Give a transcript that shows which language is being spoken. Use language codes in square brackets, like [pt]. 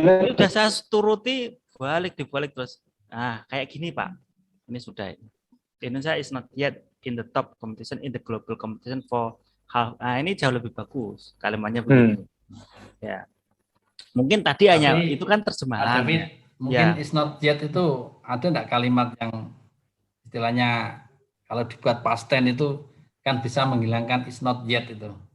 [id] Ini udah saya turuti dibalik terus. Nah, kayak gini Pak. Ini sudah. [en] Indonesia is not yet in the top competition in the global competition for half. [id] Nah, ini jauh lebih bagus kalimatnya begini. Ya. Mungkin tadi hanya itu kan terjemahan. Tapi mungkin [en] is not yet [id] itu ada enggak kalimat yang istilahnya kalau dibuat past tense itu kan bisa menghilangkan is not yet itu.